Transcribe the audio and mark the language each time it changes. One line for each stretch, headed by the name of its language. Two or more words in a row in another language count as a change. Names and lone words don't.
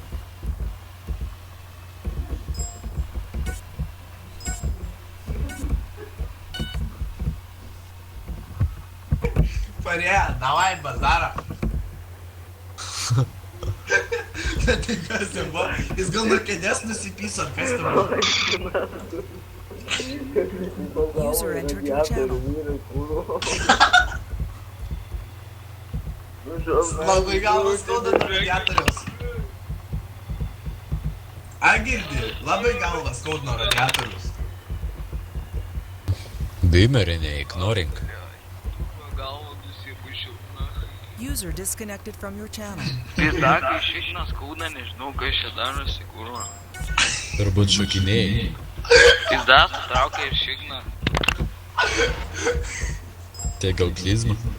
Lithuanian: Parėja, davai bazarą. Tai kas ten buvo? Jis gal nuo kėdės nusipyso, ar kas ten buvo?
English: User entered your channel.
Lithuanian: Labai galvas skauda nuo radiatoriaus. A girdi, labai galvas skauda nuo radiatoriaus. Vimeri, neignorink. Galva nusipušiau.
English: User disconnected from your channel.
Lithuanian: Pizdakai šiknas skauda, nežinau, kas čia darosi, kūro. Turbūt šokinėjai. Pizdas traukia ir šikną. Tai gal klizma?